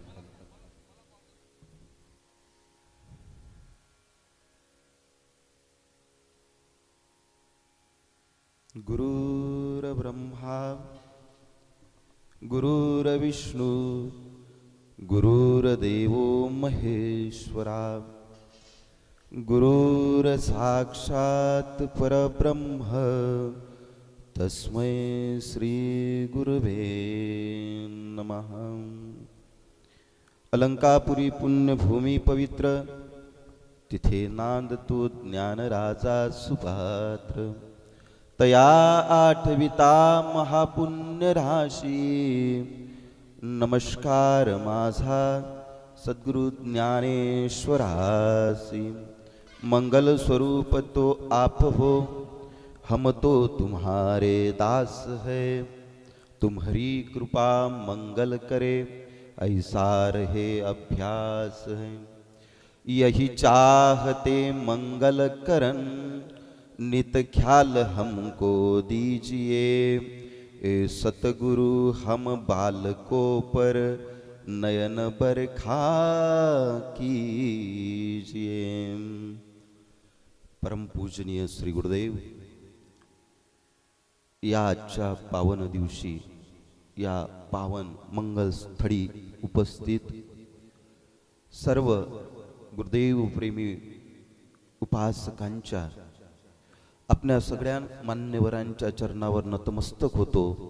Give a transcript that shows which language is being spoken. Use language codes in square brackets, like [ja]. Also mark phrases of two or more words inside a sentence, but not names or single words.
[sa] गुरुर्ब्रह्मा गुरुर्विष्णू गुरुर्देवो महेश्वरा गुरुर्साक्षात् परब्रह्म तस्मै श्री गुरुवे नमः. [mr] अलंकापुरी पुण्यभूमी पवित्र तिथे नांदतो ज्ञानराजा सुपात्र. तया आठविता महापुण्य राशी नमस्कार माझा सद्गुरु ज्ञानेश्वरासी. [hi] मंगल स्वरूप तो आप हो हम तो तुम्हारे दास है. तुम्हारी कृपा मंगल करे ऐसा रहे अभ्यास है. यही चाहते मंगल करन नित ख्याल हमको दीजिए. ए सतगुरु हम बालकों पर नयन बरखा कीजिए. [mr] परम पूजनीय श्री गुरुदेव, या आजच्या पावन दिवशी या पावन मंगल स्थळी उपस्थित सर्व गुरुदेव प्रेमी उपासकांच्या आपल्या सगळ्या मान्यवरांच्या चरणावर नतमस्तक होतो.